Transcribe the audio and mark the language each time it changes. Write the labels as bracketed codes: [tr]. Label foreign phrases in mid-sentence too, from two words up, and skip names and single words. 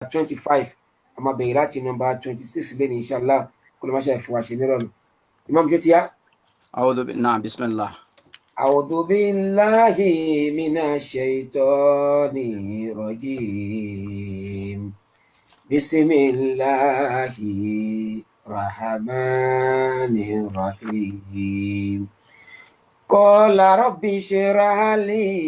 [yo] 25 a máa bẹ̀rẹ̀ láti number 26 lẹ́ni inshallah kó ló máa ṣe àfihàn àṣẹ nírọ̀rùn. Imam jẹ́ tíyá. [ar] نعم بسم الله. أعوذ بالله من الشيطان الرجيم بسم الله الرحمن الرحيم قال رب اشرح لي